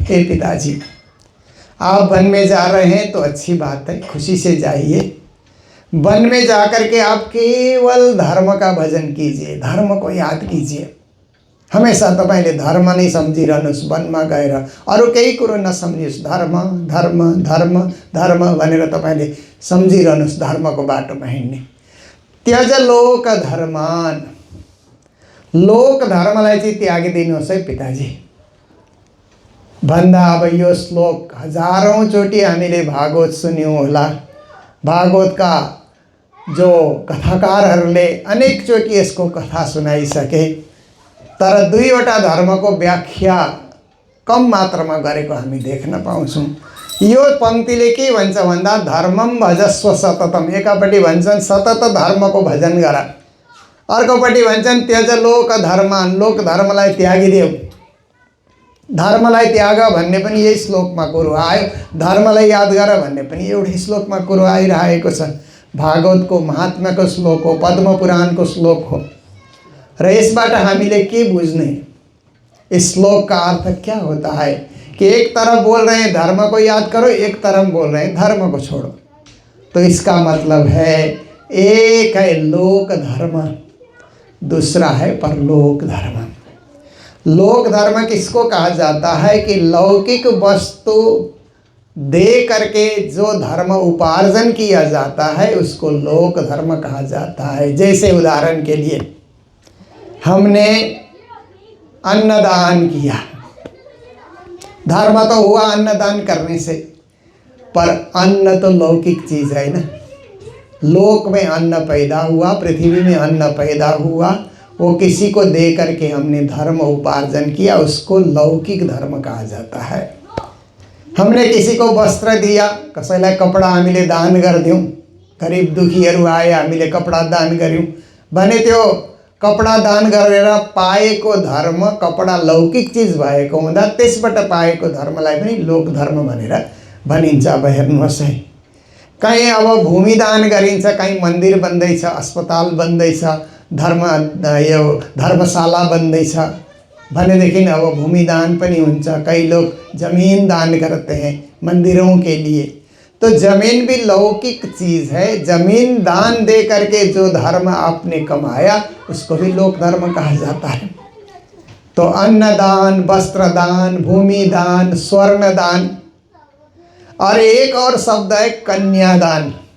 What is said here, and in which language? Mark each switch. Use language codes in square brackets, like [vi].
[hi] हे पिताजी, आप वन में जा रहे हैं तो अच्छी बात है, खुशी से जाइए। वन में जाकर के आप केवल धर्म का भजन कीजिए, धर्म को याद कीजिए। [ne] हमेशा तपाईले धर्म नै सम्झिरहनुहोस्, वनमा गएर अरू केही कुरो नसम्झिनुहोस्। धर्म धर्म धर्म धर्म भनेर तपाईले सम्झिरहनुहोस्, धर्मको बाटोमा हिँड्ने। [sa] त्यज लोक धर्मान, [ne] लोक धर्मलाई चाहिँ त्यागिदिनुहोस् है पिताजी भन्दा। अब यो श्लोक हजारौं चोटि हामीले भागवत सुन्यौं होला। भागवतका जो कथाकारहरूले अनेक चोटि यसको कथा सुनाइसके, तर 2वटा धर्मको व्याख्या कम मात्रामा गरेको हामी देख्न पाउँछौँ। यो पंक्तिले के भन्छ भन्दा, [sa] धर्मम भजस्व सततम। [ne] एकापट्टि भन्छन् सतत धर्मको भजन गर, अर्कोपट्टि भन्छन् [sa] त्यज लोक धर्मान, [ne] लोक धर्मलाई त्यागिदेऊ। धर्मलाई त्याग भन्ने पनि यही श्लोकमा कुरो आयो, धर्मलाई याद गर भन्ने पनि एउटै श्लोकमा कुरो आइरहेको छ। भागवतको महात्म्यको श्लोक हो, पद्म पुराणको श्लोक हो। र यसबाट हामीले के बुझ्ने, [hi] इस श्लोक का अर्थ क्या होता है कि एक तरफ बोल रहे हैं धर्म को याद करो, एक तरफ बोल रहे हैं धर्म को छोड़ो। तो इसका मतलब है एक है लोक धर्म, दूसरा है परलोक धर्म। लोक धर्म किसको कहा जाता है कि लौकिक वस्तु दे करके जो धर्म उपार्जन किया जाता है उसको लोक धर्म कहा जाता है। जैसे उदाहरण के लिए हमने अन्नदान किया, धर्म तो हुआ अन्नदान करने से, पर अन्न तो लौकिक चीज़ है ना। लोक में अन्न पैदा हुआ, पृथ्वी में अन्न पैदा हुआ, वो किसी को दे करके हमने धर्म उपार्जन किया, उसको लौकिक धर्म कहा जाता है। हमने किसी को वस्त्र दिया, [ne] कसैलाई कपडा हामीले दान गरिदिउँ, गरिब दुखीहरू आए हामीले कपडा दान गऱ्यौँ भने त्यो कपडा दान गरेर पाएको धर्म कपडा लौकिक चिज भएको हुँदा त्यसबाट पाएको धर्मलाई पनि लोक धर्म भनेर भनिन्छ। अब हेर्नुहोस् है, कहीँ अब भूमि दान गरिन्छ, कहीँ मन्दिर बन्दैछ, अस्पताल बन्दैछ, धर्मशाला बन्दैछ भनेदेखि अब भूमि दान पनि हुन्छ। [hi] कई लोग जमीन दान करते हैं मंदिरों के लिए, तो जमीन भी लौकिक चीज़ है। जमीन दान दे करके जो धर्म आपने कमाया उसको भी लोक धर्म कहा जाता है। तो अन्न दान, वस्त्र दान, भूमि दान, स्वर्ण दान, और एक और शब्द है कन्यादान।